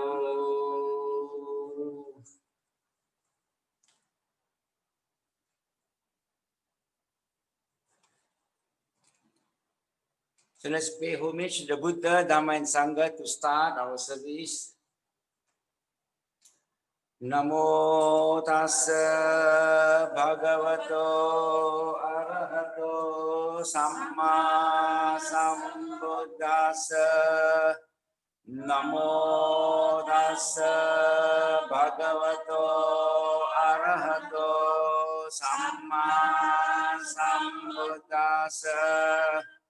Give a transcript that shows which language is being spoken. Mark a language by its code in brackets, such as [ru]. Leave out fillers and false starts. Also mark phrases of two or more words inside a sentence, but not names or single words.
[en] So let's pay homage to the Buddha, Dhamma, and Sangha to start our service. [pi] Namo tassa bhagavato arahato samma sambuddhassa. Namo tassa bhagavato arahato samma sambuddhassa.